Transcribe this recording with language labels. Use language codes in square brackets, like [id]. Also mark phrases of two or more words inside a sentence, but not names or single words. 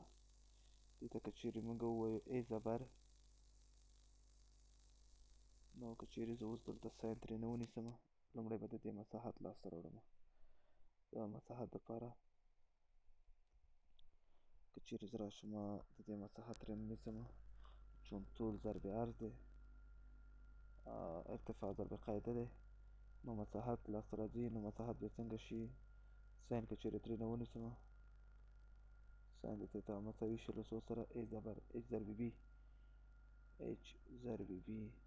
[ps] دې ته که چیرې موږ ووایو ای زبر نو که چیرې زه اوس دلته ساین ترې نه ونیسم لومړی به د دې مساحت لاسته راوړم. د مساحت دپاره که چیرې زه راشم د دې مساحت ترې نه نیسم چون طول ضرب عرض دی ارتفاع ضرب قاعده دی نو مساحت لاسته راځي. نو مساحت بیا څنګه شي ساین که چیرې ترې نه ونیسم ساین د تیتا مساوي شي له څو سره ای زبر اچ ضرب بي اچ ضرب بي